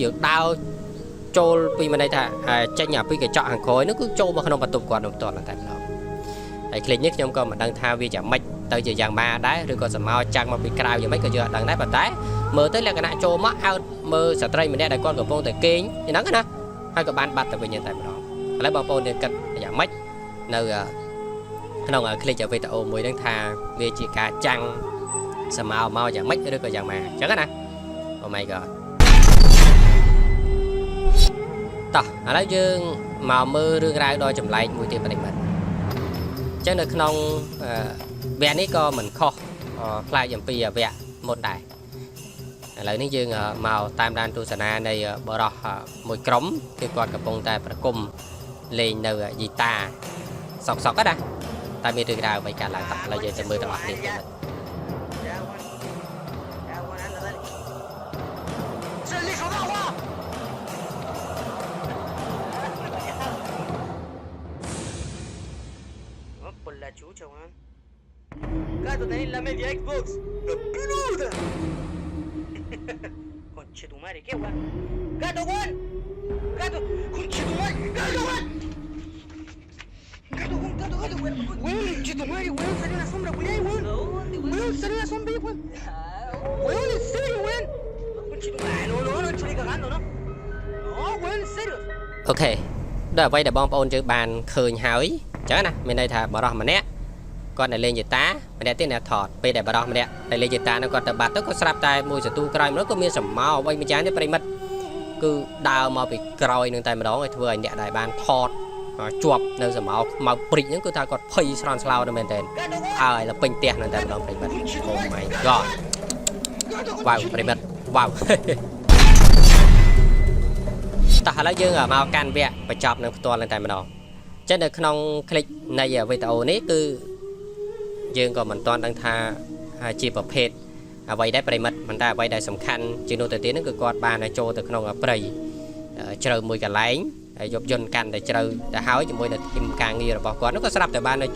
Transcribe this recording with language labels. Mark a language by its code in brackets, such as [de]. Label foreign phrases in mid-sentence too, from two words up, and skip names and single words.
[km] យើងដើរចូលពីមិនន័យថាចេញពីកញ្ចក់ខាងក្រោយនោះគឺចូលមកក្នុងបន្ទប់គាត់នឹងផ្ទាល់តែម្ដងហើយคลิปនេះខ្ញុំក៏មិនដឹងថាវាយ៉ាងម៉េចទៅជាយ៉ាងម៉ាដែរឬក៏សម្ោចាំងមកពីក្រៅយ៉ាងម៉េចក៏យើងអត់ដឹងដែរប៉ុន្តែមើលទៅលក្ខណៈចូលមកអើតមើលស្ត្រីម្នាក់ដែលគាត់កំពុងតែគេងហ្នឹងណាហើយក៏បានបាត់ទៅវិញតែម្ដងឥឡូវបងប្អូនយើងគិតយ៉ាងម៉េចនៅក្នុងคลิปវីដេអូមួយហ្នឹងថាវាជាការចាំងសម្ោមកយ៉ាងម៉េចឬក៏យ៉ាងម៉ាអញ្ចឹងណា [en] Oh my god [km] តោះឥឡូវយើងមកមើលរឿងរ៉ាវដ៏ចម្លែកមួយទៀតប្រិមិត្តអញ្ចឹងនៅក្នុងវគ្គនេះក៏មិនខុសខ្លាចអំពីវគ្គមុនដែរឥឡូវនេះយើងមកតាមដានទស្សនានៃបរិះមួយក្រុមគឺគាត់កំពុងតែប្រគំលេងនៅហ្គីតាសក់ណាតែមានរឿងរ៉ាវអ្វីកើតឡើងតោះឥឡូវយើងទៅមើលទាំងអស់គ្នាប្រិមិត្ត [es] Por la chucha, weón. Gato, tenés la media Xbox. ¡La peluda! Conchetumare, ¿qué, weón? ¡Gato, weón! ¡Gato! ¡Conchetumare! ¡Gato, weón! ¡Gato, weón! ¡Gato, weón! ¡Weón, conchetumare, weón! ¡Salió una sombra, weón! ¡Weón, salió una sombra, weón! ¡Weón, en serio, weón! ¡Conchetumare! No, estoy cagando, ¿no? No, weón, en serio. [km] Ok ដល់អ្វីដែលបងប្អូនយើងបានឃើញហើយអញ្ចឹងណាមានន័យថាបរិះម្នាក់គាត់នៅលេងហ្គីតាម្នាក់ទៀតអ្នកថត ពេលដែលបរិះម្នាក់នៅលេងហ្គីតានោះគាត់ទៅបាត់ទៅក៏ស្រាប់តែមួយសន្ទុះក្រោយមកក៏មានសម្ោអ្វីមួយយ៉ាងនេះប្រិមិត្តគឺដើរមកពីក្រោយនឹងតែម្ដងឲ្យធ្វើឲ្យអ្នកដែលបានថតជាប់នៅសម្ោខ្មៅព្រិចហ្នឹងគឺថាគាត់ភ័យស្រន់ស្លោទៅមែនទែនហើយឡើងពេញផ្ទះនឹងតែម្ដងប្រិមិត្ត [en] Oh my god [km] វ៉ាវប្រិមិត្តវ៉ាវ តោះឥឡូវយើងមក កាន់វគ្គបញ្ចប់នឹងផ្ទាល់នឹងតែម្ដងចឹងនៅក្នុងคลิปនៃវីដេអូនេះគឺយើងក៏មិនទាន់ដឹងថាជាប្រភេទអ្វីដែរប្រិមិត្តមិនតែអ្វីដែលសំខាន់ជានោះទៅទៀតហ្នឹងគឺគាត់បានចូលទៅក្នុងព្រៃជ្រៅមួយកន្លែងហើយយកយន្តកាន់តែជ្រៅទៅហើយជាមួយនឹងធីមការងាររបស់គាត់នោះក៏ស្រាប់តែបានជួ